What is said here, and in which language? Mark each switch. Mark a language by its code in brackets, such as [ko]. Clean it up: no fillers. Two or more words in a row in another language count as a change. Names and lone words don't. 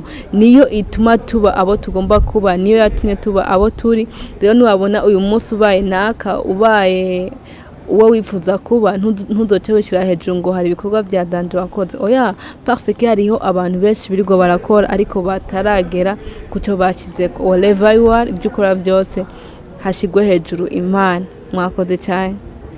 [rn] niyo ituma tuba abo tugomba kuba niyo yatumye tuba abo turi rero nubabona uyu munsi ubaye naka ubaye uwo wifuza kuba ntuzoce wishira hejuru ngo hari ibikorwa bya danje wakoze oya [fr] parce que [rn] hariho abantu benshi birigo barakora ariko bataragera kuco bashize ko [en] whatever you are [rn] ibyo ukora byose hashigwe hejuru Imana mwakoze cyane